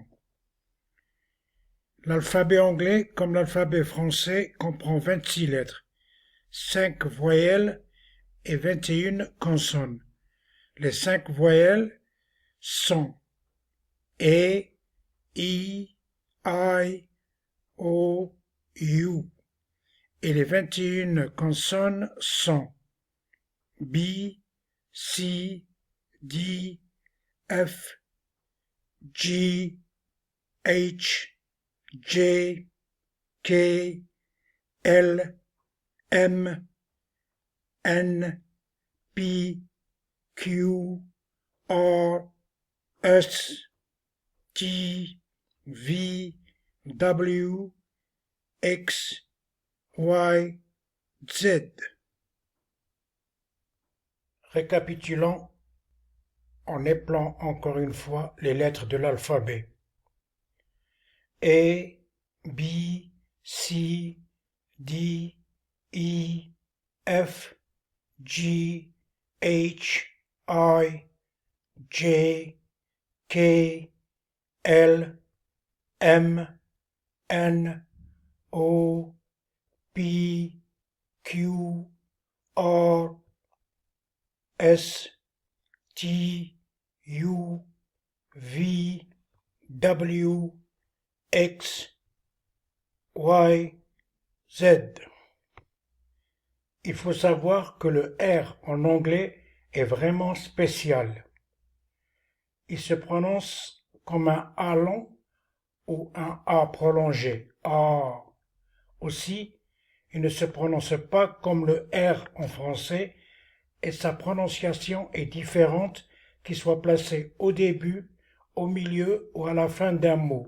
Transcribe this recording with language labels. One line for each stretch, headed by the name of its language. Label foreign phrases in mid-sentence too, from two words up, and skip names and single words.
French: L'alphabet anglais, comme l'alphabet français, comprend 26 lettres, 5 voyelles et 21 consonnes. Les 5 voyelles sont A, I, O, U. Et les 21 consonnes sont B, C, D, F, G, H, J, K, L, M, N, P, Q, R, S, T, V, W, X, Y, Z. Récapitulons en épelant encore une fois les lettres de l'alphabet. A, B, C, D, E, F, G, H, I, J, K, L, M, N, O, P, Q, R, S, T, U, V, W, X, Y, Z. Il faut savoir que le R en anglais est vraiment spécial. Il se prononce comme un A long ou un A prolongé. A. Aussi, il ne se prononce pas comme le R en français et sa prononciation est différente qu'il soit placé au début, au milieu ou à la fin d'un mot.